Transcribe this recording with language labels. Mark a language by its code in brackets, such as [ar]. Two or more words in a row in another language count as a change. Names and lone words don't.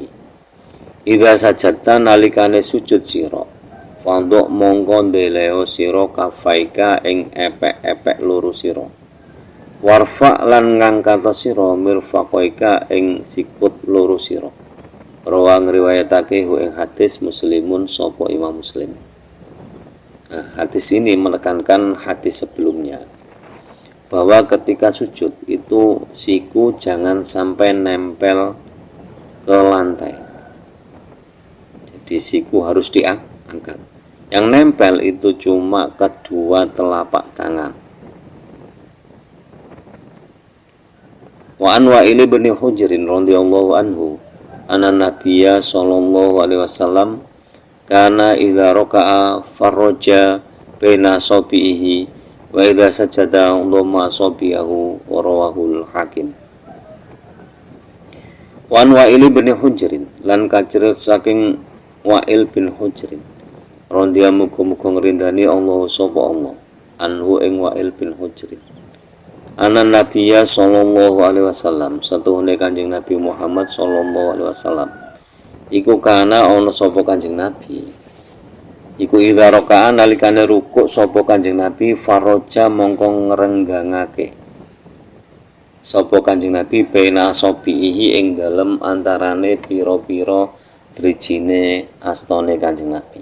[ar] إذا سجدت [jv] nalikane sujud sira fanduk mongko ndeleo sira kafaika ing epek-epek loro sira. Warfa lan ngangkat sira mirfaqaika ing sikut loro sira. Rawang riwayatake ing hadis Muslimun sapa Imam Muslim. [id] Nah, hadis ini menekankan hadis sebelumnya bahwa ketika sujud itu siku jangan sampai nempel ke lantai. Jadi siku harus diangkat. Yang nempel itu cuma kedua telapak tangan. [ar] وعن وائل بن حجر رضي الله عنه أن النبي صلى الله عليه وسلم كان إذا ركع فرج بين أصابعه وإذا سجد ضم أصابعه ورواه الحاكم. وعن وائل بن حجر [jv] lan kacerit saking Wa'il bin Hujrin radhiyallahu muga-muga ngrindani Allah sapa Allah anhu ing Wa'il bin Hujrin. [ar] أن النبي صلى الله عليه وسلم [jv] satuhune Kanjeng Nabi Muhammad [ar] صلى الله عليه وسلم [jv] iku kana ana sapa Kanjeng Nabi iku [ar] إذا ركع [jv] nalikane rukuk sapa Kanjeng Nabi faraja mongko ngrenggangake sapa Kanjeng Nabi [ar] بين أصابعه [jv] ing dalem antarane pira-pira drijine astane Kanjeng Nabi.